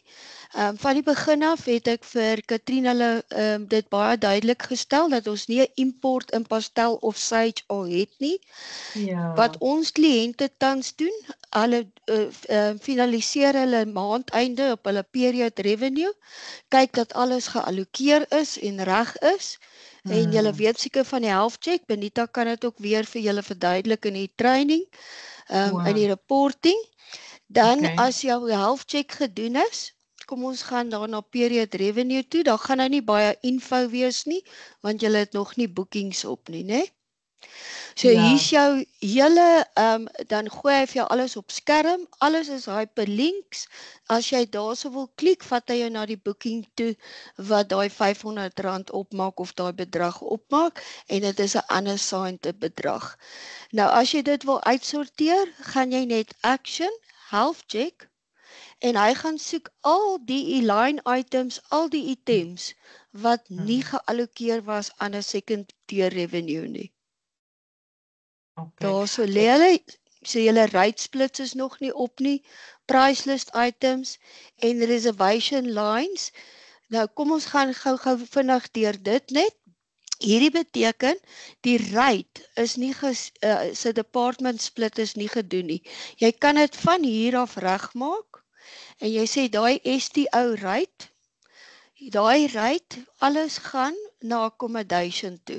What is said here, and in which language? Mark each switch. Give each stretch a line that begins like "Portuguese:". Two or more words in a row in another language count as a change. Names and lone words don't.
Afrikaans: Van die begin af het ek vir Katrien hulle dit baie duidelik gestel dat ons nie 'n import in Pastel of Sage al het nie. Ja. Wat ons kliënte tans doen, hulle finaliseer hulle maandeinde op hulle
English: period revenue,
Afrikaans: kyk dat alles geallokeer is en reg is. En julle weet seker van die
English: health check,
Afrikaans: Benita kan dit ook weer vir julle verduidelik in die training, in die reporting. Dan as jou
English: health check
Afrikaans: gedoen is, kom ons gaan dan na
English: period revenue
Afrikaans: toe, dan gaan nou nie baie info wees nie, want julle het nog nie boekings op nie, né? So hier's jou hele, dan gooi hy vir jou alles op skerm, alles is hyperlinks. As jy daarso wil klik, vat hy jou na die booking toe wat daai R500 opmaak of daai bedrag opmaak en dit is 'n unassigned bedrag. Nou as jy dit wil uitsorteer, gaan jy net action,
English: health check
Afrikaans: en hy gaan soek al die
English: line items,
Afrikaans: al die items wat nie geallokeer was aan 'n
English: second tier revenue
Afrikaans: nie. Okay. Daarso lê hulle, so julle
English: rate splits
Afrikaans: is nog nie op nie,
English: price list items en reservation lines.
Afrikaans: Nou kom ons gaan gou vinnig deur dit net. Hierdie beteken die rate is nie sy department split is nie gedoen nie. Jy kan dit van hier af regmaak en jy sê daai STO rate, daai rate, alles gaan na accommodation toe.